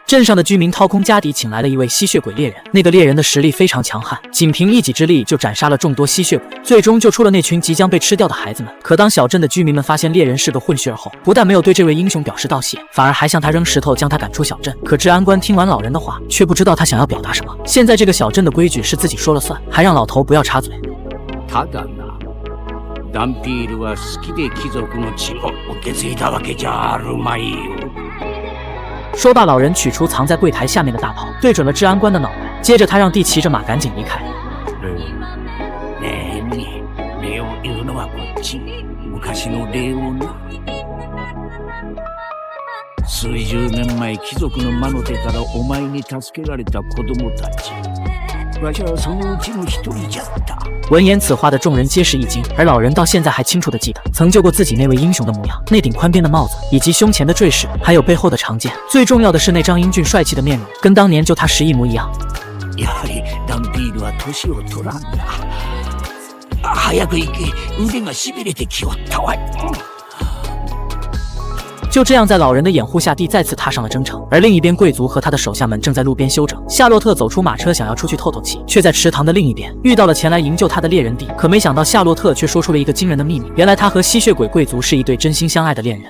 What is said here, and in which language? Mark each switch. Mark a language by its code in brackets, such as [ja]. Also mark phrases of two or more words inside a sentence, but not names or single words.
[zh] 镇上的居民掏空家底请来了一位吸血鬼猎人，那个猎人的实力非常强悍，仅凭一己之力就斩杀了众多吸血鬼，最终救出了那群即将被吃掉的孩子们。可当小镇的居民们发现猎人是个混血儿后，不但没有对这位英雄表示道谢，反而还向他扔石头将他赶出小镇。可治安官听完老人的话，却不知道他想要表达什么。现在这个小镇的规矩是自己说了算，还让老头不要插嘴。 [ja] ただな、ダンピールは好きで貴族の血を受け継いだわけじゃあるまいよ。 [zh] 说罢，老人取出藏在柜台下面的大炮，对准了治安官的脑袋。接着他让弟骑着马赶紧离开。 [ja] ねえねえ、礼を言うのはこっち。昔の礼をな。数十年前、貴族の魔の手からお前に助けられた子供たち。わしはそのうちの一人じゃった。 [zh] 闻言此话的众人皆是一惊，而老人到现在还清楚地记得曾救过自己那位英雄的模样，那顶宽边的帽子，以及胸前的坠饰，还有背后的长剑。最重要的是那张英俊帅气的面容，跟当年救他时一模一样。 [ja] やはりダンピールは年を取らんな。早く行け、腕がしびれてきおったわい。 [zh] 就这样，在老人的掩护下，地再次踏上了征程。而另一边，贵族和他的手下们正在路边休整。夏洛特走出马车，想要出去透透气，却在池塘的另一边遇到了前来营救他的猎人蒂。可没想到，夏洛特却说出了一个惊人的秘密：原来他和吸血鬼贵族是一对真心相爱的恋人。